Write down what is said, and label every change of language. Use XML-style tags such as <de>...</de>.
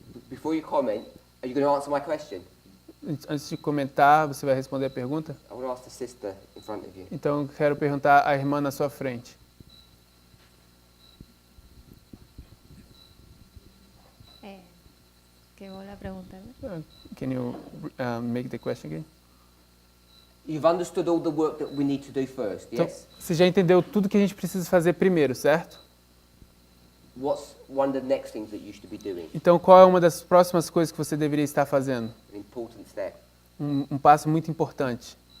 <en>Before you comment, are you going to answer my question?</en> <pt>Antes de comentar, você vai responder a pergunta?</pt> <en>I want to ask the sister in front of you.</en> <pt>Então, eu quero perguntar à irmã na sua frente.</pt> <es>¿Qué vuelve a preguntar?</es> <en>Can you make the question again? You've understood all the work that we need to do first,</en> <pt>Então,</pt> <en>yes?</en> <pt>você já entendeu tudo que a gente precisa fazer primeiro, certo?</pt> <en>What's one of the next things that you should be doing?</en> <pt>Então, qual é uma das próximas coisas que você deveria estar fazendo?</pt> <en>An important step.</en> <pt>Um passo muito importante.</pt>